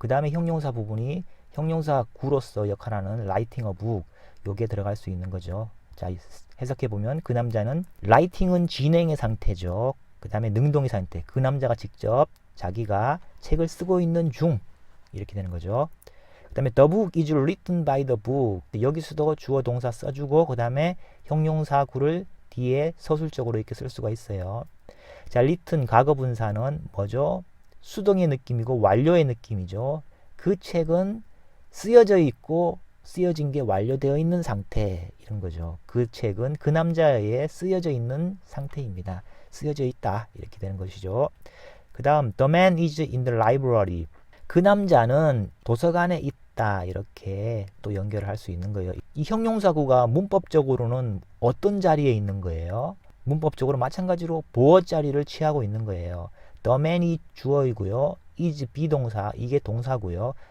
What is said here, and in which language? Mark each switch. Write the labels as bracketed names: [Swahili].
[Korean] 그 다음에 형용사 부분이 형용사 구로서 역할하는 [English] writing a book [Korean] 요게 들어갈 수 있는 거죠. 자, 해석해 보면 그 남자는 writing은 진행의 상태죠. 그 다음에 능동의 상태. 그 남자가 직접 자기가 책을 쓰고 있는 중 이렇게 되는 거죠. 그 다음에 [English] the book is written by the book. [Korean] 여기서도 주어 동사 써주고 그 다음에 형용사 구를 뒤에 서술적으로 이렇게 쓸 수가 있어요. 자, written 과거분사는 뭐죠? 수동의 느낌이고 완료의 느낌이죠. 그 책은 쓰여져 있고 쓰여진 게 완료되어 있는 상태 이런 거죠. 그 책은 그 남자에 쓰여져 있는 상태입니다. 쓰여져 있다 이렇게 되는 것이죠. 그 다음 [English] the man is in the library. [Korean] 그 남자는 도서관에 있다 이렇게 또 연결을 할 수 있는 거예요. 이 형용사구가 문법적으로는 어떤 자리에 있는 거예요? 문법적으로 마찬가지로 보어 자리를 취하고 있는 거예요. the man이 주어이고요. is 비동사, 이게 동사고요.